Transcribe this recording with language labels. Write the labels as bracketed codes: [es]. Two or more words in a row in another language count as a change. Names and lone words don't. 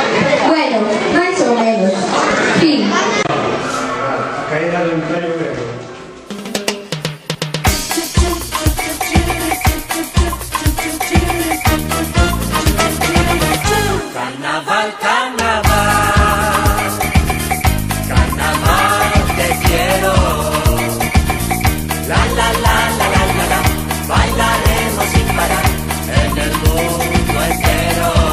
[gl] Bueno, máis ou menos. Fin. A caída do Imperio Grego. [es] Carnaval, carnaval, carnaval te quiero. La la la la la la la, bailaremos sin parar en el mundo entero.